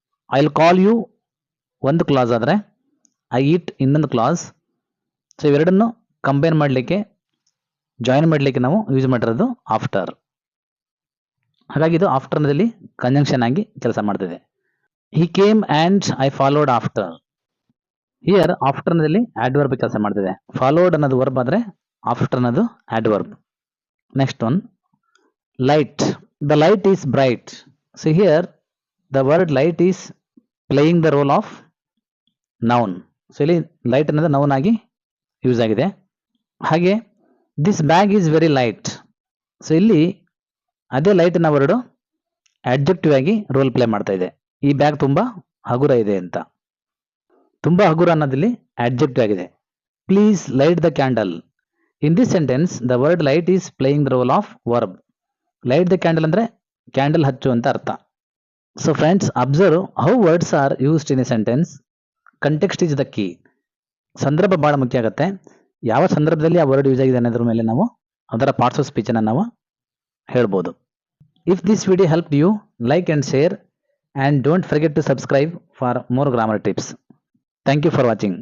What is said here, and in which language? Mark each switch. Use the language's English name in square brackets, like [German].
[English] I will call you [Kannada] ಒಂದು class ಆದರೆ [English] I eat [Kannada] ಇನ್ನೊಂದು ಕ್ಲಾಸ್. ಸೊ ಇವೆರಡನ್ನು ಕಂಬೈನ್ ಮಾಡಲಿಕ್ಕೆ, ಜಾಯಿನ್ ಮಾಡಲಿಕ್ಕೆ ನಾವು ಯೂಸ್ ಮಾಡಿರೋದು ಆಫ್ಟರ್. ಹಾಗಾಗಿ ಇದು ಆಫ್ಟರ್ ಅನ್ನೋದಲ್ಲಿ ಕಂಜಂಕ್ಷನ್ ಆಗಿ ಕೆಲಸ ಮಾಡ್ತಿದೆ. [English] He came and I followed after. [Kannada] Here after ಅನ್ನೋದಲ್ಲಿ adverb ಕೆಲಸ ಮಾಡ್ತಿದೆ. ಫಾಲೋಡ್ ಅನ್ನೋದು ವರ್ಬ್ ಆದ್ರೆ ಆಫ್ಟರ್ ಅನ್ನೋದು adverb. [English] Next one, light. The light is bright. So here the word light is playing the role of noun. [Kannada] So ಇಲ್ಲಿ light ಅನ್ನೋದು noun ಆಗಿ use ಆಗಿದೆ. ಹಾಗೆ [English] This bag is very light. [Kannada] So ಇಲ್ಲಿ ಅದೇ light ಅನ್ನೋ word adjective ಆಗಿ role play ಮಾಡ್ತಾ ಇದೆ. ಈ ಬ್ಯಾಗ್ ತುಂಬಾ ಹಗುರ ಇದೆ ಅಂತ. ತುಂಬಾ ಹಗುರ ಅನ್ನೋದಲ್ಲಿ ಅಡ್ಜೆಕ್ಟಿವ್ ಆಗಿದೆ. [English] Please light the candle. In this sentence the word light is playing the role of verb. Light the candle [Kannada] ಅಂದ್ರೆ ಕ್ಯಾಂಡಲ್ ಹಚ್ಚು ಅಂತ ಅರ್ಥ. [English] So friends, observe how words are used in a sentence. Context is the key. [Kannada] ಸಂದರ್ಭ ಬಹಳ ಮುಖ್ಯ ಆಗುತ್ತೆ. ಯಾವ ಸಂದರ್ಭದಲ್ಲಿ ಆ ವರ್ಡ್ ಯೂಸ್ ಆಗಿದೆ ಅನ್ನೋದ್ರ ಮೇಲೆ ನಾವು ಅದರ ಪಾರ್ಟ್ಸ್ ಆಫ್ ಸ್ಪೀಚ್ ಅನ್ನು ನಾವು ಹೇಳ್ಬೋದು. [English] If this video help you, like and share. And don't forget to subscribe for more grammar tips. Thank you for watching.